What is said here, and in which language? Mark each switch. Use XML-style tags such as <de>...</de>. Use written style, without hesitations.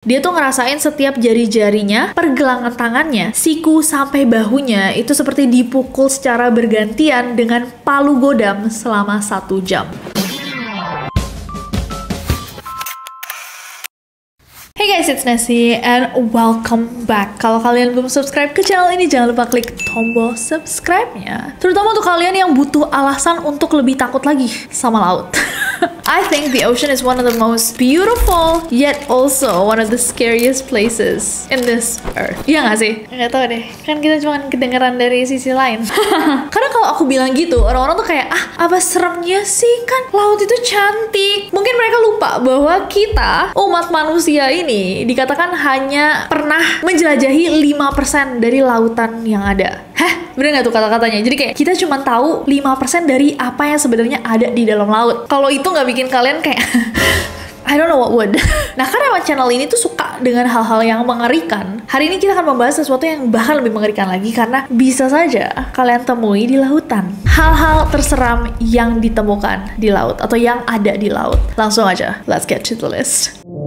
<id>Dia tuh ngerasain setiap jari-jarinya, pergelangan tangannya, siku sampai bahunya itu seperti dipukul secara bergantian dengan palu godam selama 1 jam.</id> <en>Hey guys, it's Nessie and welcome back.</en> <id>Kalau kalian belum subscribe ke channel ini, jangan lupa klik tombol subscribe-nya. Terutama untuk kalian yang butuh alasan untuk lebih takut lagi sama laut.</id> <en>I think the ocean is one of the most beautiful, yet also one of the scariest places in this earth.</en> <id>Iya gak sih? Nggak tahu deh, kan kita cuma kedengeran dari sisi lain. Karena kalau aku bilang gitu, orang-orang tuh kayak, apa seremnya sih? Kan laut itu cantik. Mungkin mereka lupa bahwa kita, umat manusia ini, dikatakan hanya pernah menjelajahi 5% dari lautan yang ada. Hah? Bener gak tuh kata-katanya? Jadi kayak kita cuma tahu 5% dari apa yang sebenarnya ada di dalam laut. Kalau itu nggak bikin kalian kayak</id> <en>I don't know what would.</en> <id>Nah, karena channel ini tuh suka dengan hal-hal yang mengerikan, hari ini kita akan membahas sesuatu yang bahkan lebih mengerikan lagi karena bisa saja kalian temui di lautan. Hal-hal terseram yang ditemukan di laut atau yang ada di laut. Langsung aja,</id> <en>let's get to the list.</en>